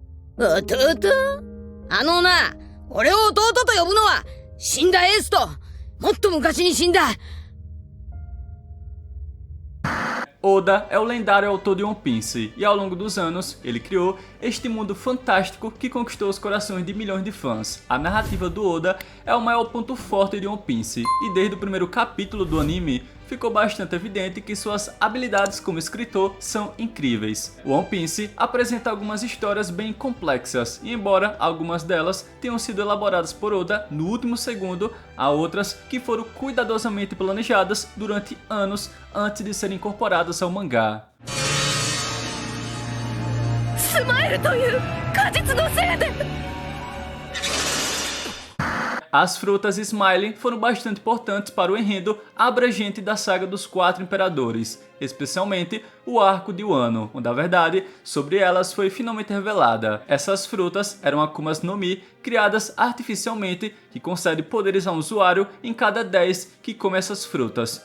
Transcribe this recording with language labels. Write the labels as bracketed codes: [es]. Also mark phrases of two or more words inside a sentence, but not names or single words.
[ja] うとうとあのな、俺を弟と呼ぶのは死んだエースともっと昔に死んだ。 [pt] Oda é o lendário autor de One Piece, e ao longo dos anos, ele criou este mundo fantástico que conquistou os corações de milhões de fãs. A narrativa do Oda é o maior ponto forte de One Piece, e desde o primeiro capítulo do anime, ficou bastante evidente que suas habilidades como escritor são incríveis. O One Piece apresenta algumas histórias bem complexas, e embora algumas delas tenham sido elaboradas por Oda no último segundo, há outras que foram cuidadosamente planejadas durante anos antes de serem incorporadas ao mangá. [ja] スマイルという果実のせいで [pt] As frutas Smiley foram bastante importantes para o enredo abrangente da saga dos Quatro Imperadores, especialmente o arco de Wano, onde a verdade sobre elas foi finalmente revelada. Essas frutas eram Akumas no Mi criadas artificialmente que concedem poderes a um usuário em cada 10 que come essas frutas.